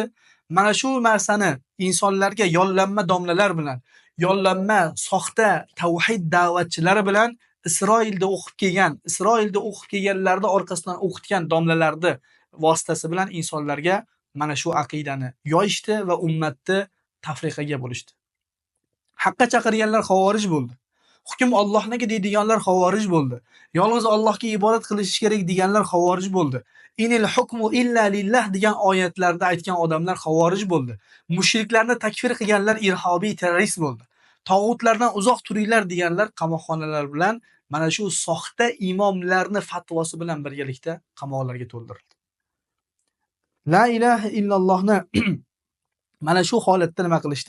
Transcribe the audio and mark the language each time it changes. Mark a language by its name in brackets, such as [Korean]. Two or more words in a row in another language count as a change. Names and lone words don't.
[Uzbek] Mana shu narsani insonlarga yollanma domlalar bilan, yollanma soxta tavhid da'vatchilari bilan Isroilda o'qib kelganlarning orqasidan o'qitgan domlalarni vositasi bilan insonlarga mana shu aqidani yoyishdi va ummatni tafriqaga bo'lishdi. Haqqa chaqirganlar xavorij bo'ldi. Hukm Allohniki deydiganlar xavorij bo'ldi. Yolg'iz Allohga ibodat qilish kerak deganlar xavorij bo'ldi. [Arabic] إن الحكم إلا لله [Uzbek] degan oyatlarda aytgan odamlar xavorij bo'ldi. Mushriklarni takfir qilganlar irhobiy terrorist bo'ldi. Tog'utlardan uzoq turinglar deganlar qamoqxonalar bilan mana shu soxta imomlarni fatvosi bilan birgalikda qamoqlarga to'ldirildi. La ilaha illallohni mana shu holatda nima qilishdi?